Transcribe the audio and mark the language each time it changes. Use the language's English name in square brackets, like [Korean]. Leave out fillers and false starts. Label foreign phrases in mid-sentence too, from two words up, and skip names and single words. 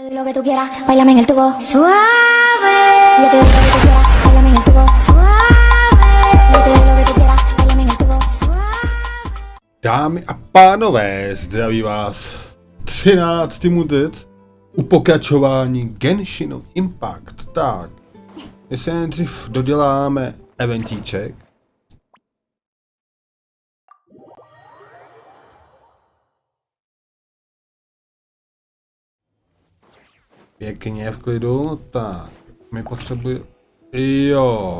[Spanish] Lo que tú quieras, bailame en el tubo suave. Yo te doy lo que tú quieras, bailame en el tubo suave. Yo te doy lo que tú quieras, bailame en el tubo suave. [Czech] Dámy a pánové, zdraví vás 13. mudec u pokračování Genshinu Impact. Tak, my se nejdřív doděláme eventíček. Pěkně v klidu, tak, my potřebujeme, jo.